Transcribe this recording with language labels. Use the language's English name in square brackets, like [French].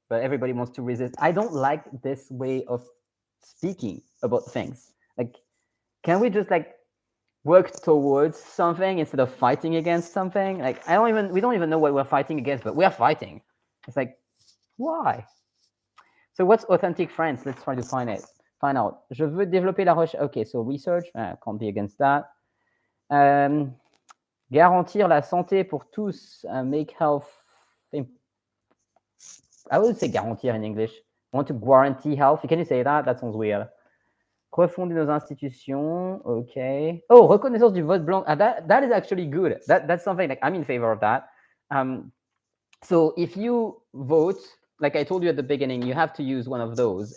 [English] But everybody wants to resist. I don't like this way of speaking about things. Like, can we just like work towards something instead of fighting against something? Like, we don't even know what we're fighting against, but we're fighting. It's like, why? So what's authentic France? Let's try to find out. Je veux développer la recherche. Okay, so research. Can't be against that. [French] Garantir la santé pour tous. [English] Make health. I would say garantir in English. I want to guarantee health. Can you say that? That sounds weird. Refonder nos institutions. Okay. Oh, reconnaissance du vote blanc. That is actually good. That's something like I'm in favor of that. So if you vote, like I told you at the beginning, you have to use one of those.